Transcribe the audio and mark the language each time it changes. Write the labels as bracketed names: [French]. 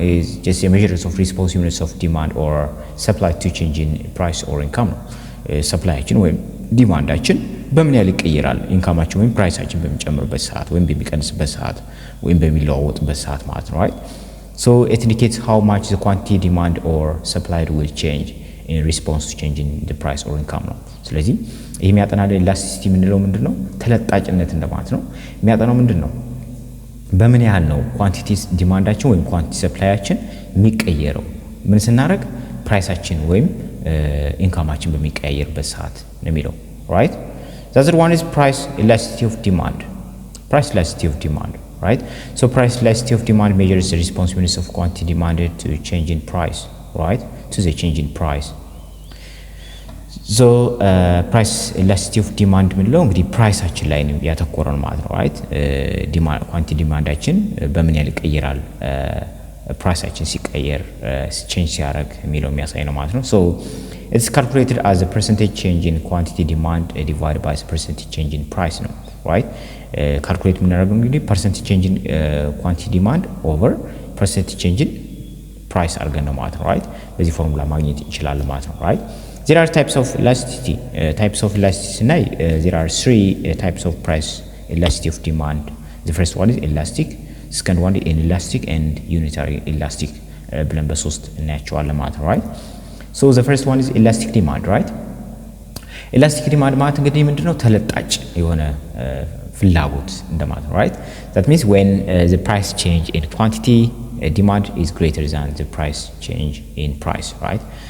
[English] Is just a measure of responsiveness of demand or supply to change in price or income. [Amharic] ሰፕላያችን ወይም ዲማንዳችን በምን ያህል ይቀየራል ኢንካማችን ወይም ፕራይሳችን በሚጨምርበት ሰዓት ወይም በሚቀንስበት ሰዓት ወይም በሚለዋወጥበት ሰዓት ማለት ነው, right? [English] So it indicates how much the quantity demand or supply will change in response to changing the price or income [Amharic] ነው። ስለዚህ ይሄ የሚያጠናው ኤላስቲሲቲ ምንድነው? ምንድነው? ተለጣጭነት እንደማለት ነው። የሚያጠናው ምንድነው? በምን ያህል ነው ኳንቲቲ ዲማንዳችን ወይም ኳንቲቲ ሰፕላያችን የሚቀየረው ምን ስናደርግ ፕራይሳችን ወይም ኢንካማችን በሚቀያየርበት ሰዓት ነው የሚለው, right? [English] The other one is price elasticity of demand. Price elasticity of demand, right? So price elasticity of demand measures the responsiveness of quantity demanded to change in price, right? To the change in price. So price elasticity of demand [Amharic] ምንለው እንግዲህ ፕራይሳችን ላይ ነው ያተኮረን ማለት ነው, right? ዲማንድ ኳንቲቲ ዲማንዳችን በምን ያህል ይቀየራል ፕራይሳችን ሲቀየር change ሲያደርግ የሚለው የሚያሳይ ነው ማለት ነው. [English] So it's calculated as a percentage change in quantity demand divided by the percentage change in price ነው, right? Calculate [Amharic] የምናደርገው እንግዲህ [English] percentage change in quantity demand over percentage change in price [Amharic] አድርገን ነው ማለት ነው, [English] right? [Amharic] በዚህ ፎርሙላ ማግኘት እንችላለን ማለት ነው, right? [English] There are types of elasticity. Types of elasticity እና there are three types of price elasticity of demand. The first one is elastic, second one is inelastic and unitary elastic [Amharic] ብለን በሶስት እናያቸዋለን ማለት ነው, [English] right? So the first one is elastic demand, right? [Amharic] Elastic demand ማለት እንግዲህ ምንድነው? ተለጣጭ የሆነ ፍላጎት እንደማለት ነው, right? [English] That means when the price change in quantity, demand is greater than the price change in price, right?